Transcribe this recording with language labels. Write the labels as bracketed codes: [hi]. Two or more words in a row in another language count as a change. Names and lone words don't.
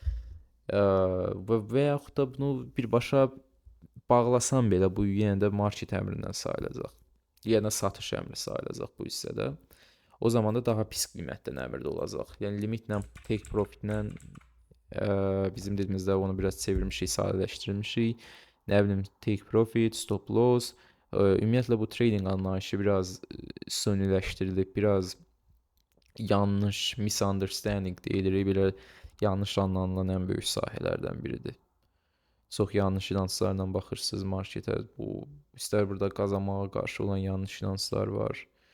[az] Və yaxud da bunu birbaşa bağlasan belə bu yenə də market əmrindən sayılacaq. Yenə satış əmri sayılacaq bu hissədə. O zaman da daha pis qiymətdən əmrdə olacaq. Yəni limitlə, [en] take profitlə [az] bizim dilimizdə onu biraz çevirmişik, sadələşdirmişik. Nə bilim, [en] take profit, stop loss. [az] Ümumiyyətlə bu trading anlayışı biraz sönüləşdirilib, biraz yanlış, misunderstanding deyilir, belə yanlış anlanılan ən böyük sahələrdən biridir. Çox yanlış inanclarla baxırsınız marketə. Bu istər burada qazanmağa qarşı olan yanlış inanclar var.